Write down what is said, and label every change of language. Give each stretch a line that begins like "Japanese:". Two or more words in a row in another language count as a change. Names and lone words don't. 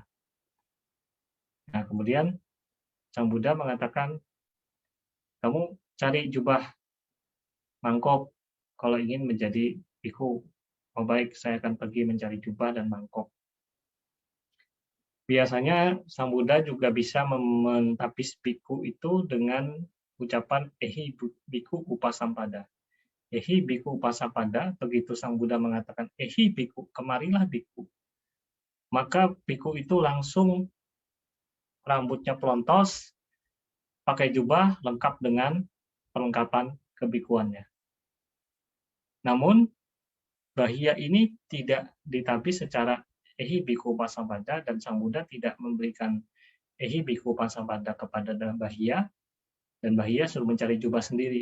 Indonesian: Nah, kemudian Sang Buddha mengatakan, kamu cari jubah mangkok kalau ingin menjadi bhikkhu. oh baik, saya akan pergi mencari jubah dan mangkok. Biasanya Sang Buddha juga bisa mentapis biku itu dengan ucapan
Pali: ehi biku upasampada. Ehi biku upasampada,
Indonesian: begitu Sang Buddha mengatakan
Pali: ehi biku,
Indonesian: kemarilah biku. Maka biku itu langsung rambutnya pelontos, pakai jubah lengkap dengan perlengkapan kebikuannya. Namun bahia ini tidak ditapis secara
Pali: ehi biku upasampada
Indonesian: dan Sang Buddha tidak memberikan
Pali: ehi biku upasampada
Indonesian: kepada bahia dan bahia suruh mencari jubah sendiri.